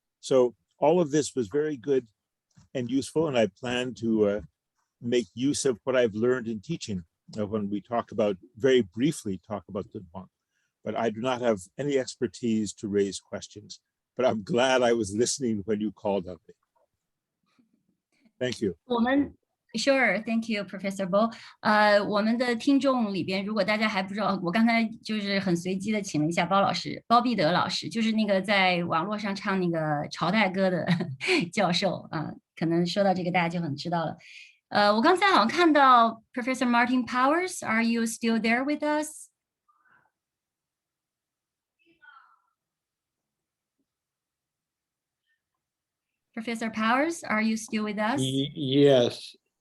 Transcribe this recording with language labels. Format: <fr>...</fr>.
<en>So all of this was very good and useful, and I plan to make use of what I've learned in teaching when we very briefly talk about Dunhuang. But I do not have any expertise to raise questions, but I'm glad I was listening when you called on me. Thank you. Sure, thank you, Professor Bo.</en> <zh>我们的听众里边，如果大家还不知道，我刚才就是很随机的请了一下包必德老师，就是那个在网络上唱那个朝代歌的教授啊，可能说到这个大家就很知道了。我刚才好像看到</zh> <en>Professor Martin Powers, are you still there with us? Professor Powers, are you still with us? Yes.</en>